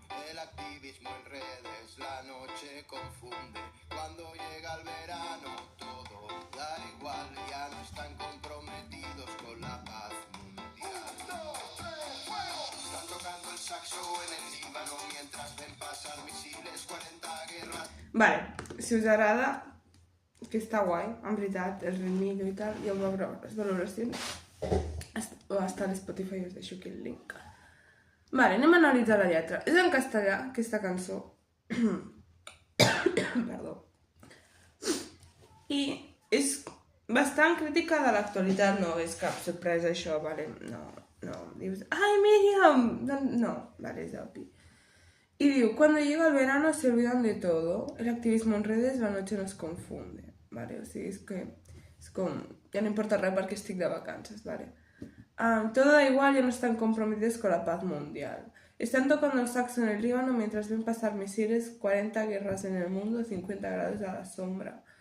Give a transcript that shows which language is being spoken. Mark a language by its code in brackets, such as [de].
[es] El activismo en redes la noche confunde. Cuando llega el verano todo da igual, ya no están comprometidos con la paz mundial. 1, 2, 3, fuego. Están tocando el saxo en el Líbano mientras ven pasar misiles, 40 guerras. [ca] Vale, si us agrada, que està guai, en veritat, el ritme i tal, ja ho veureu les valoracions. Està a Spotify, us deixo aquí el link. Vale, anem a analitzar la lletra. És en castellà, aquesta cançó. Perdó. I és bastant crítica de l'actualitat, no és cap sorpresa això, vale? No, dius, ai Míriam! No, vale, és obvi. [es] Y digo, cuando llega el verano se olvidan de todo, el activismo en redes la noche nos confunde, ¿vale? [ca] O sigui, és com, ja no importa res perquè estic de vacances, [es] ¿vale? Todo da igual, ya no están comprometidos con la paz mundial. Están tocando el saxo en el Líbano mientras ven pasar misiles, 40 guerras en el mundo, 50 grados a la sombra.